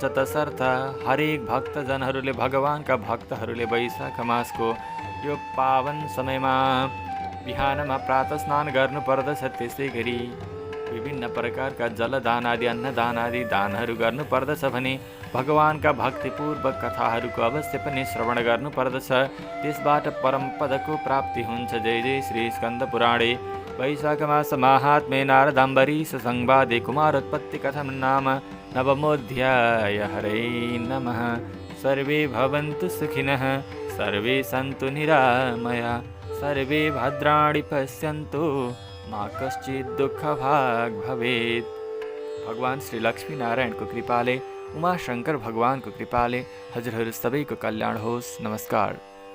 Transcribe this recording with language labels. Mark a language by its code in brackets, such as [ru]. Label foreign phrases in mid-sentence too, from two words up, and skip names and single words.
[ne] तसर्थ हरेक भक्तजनहरूले भगवानका भक्तहरूले वैशाख मासको यो पावन समयमा बिहानमा प्रातः स्नान गर्नुपर्दछ। त्यसै गरी विभिन्न प्रकारका जलदान आदि अन्नदान आदि दानहरू गर्नुपर्दछ भने भगवानका भक्तिपूर्वक कथाहरूको अवश्य पनि श्रवण गर्नुपर्दछ, त्यसबाट परमपदको प्राप्ति हुन्छ। [sa] जय जय श्री स्कन्द पुराणे वैशाख मास माहात्म्ये नारदाम्बरीश संवादे कुमारोत्पत्ति कथं नाम नवमोऽध्याय। हरे नमः। सर्वे भवन्तु सुखिनः, सर्वे सन्तु निरामया, सर्वे भद्राणि पश्यन्तु, मा कश्चित् दुःखभाग् भवेत्। [ne] भगवान श्री लक्ष्मी नारायणको कृपाले, उमाशंकर भगवानको कृपाले हजुरहरू सबैको कल्याण होस्। नमस्कार।